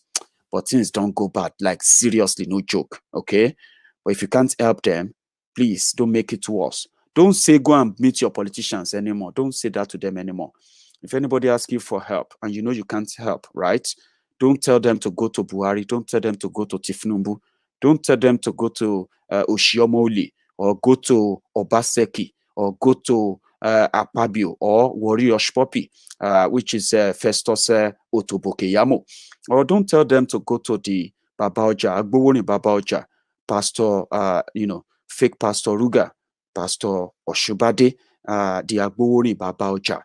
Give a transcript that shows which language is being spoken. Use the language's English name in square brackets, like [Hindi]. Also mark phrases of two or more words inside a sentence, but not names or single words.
[English] But things don't go bad, like seriously, no joke, okay? But if you can't help them, please don't make it worse. Don't say go and meet your politicians anymore. Don't say that to them anymore. If anybody asks you for help and you know you can't help, right? Don't tell them to go to Buhari. Don't tell them to go to Tifnumbu. Don't tell them to go to Oshiomhole, or go to Obaseki, or go to Akpabio, or Warrior Shpopi, which is Festus Otobokeyamo. Or don't tell them to go to the Babaoja, Agbowoni Babaoja, Pastor, fake Pastor Ruga, Pastor Oshubade, the Agbowoni Babaoja.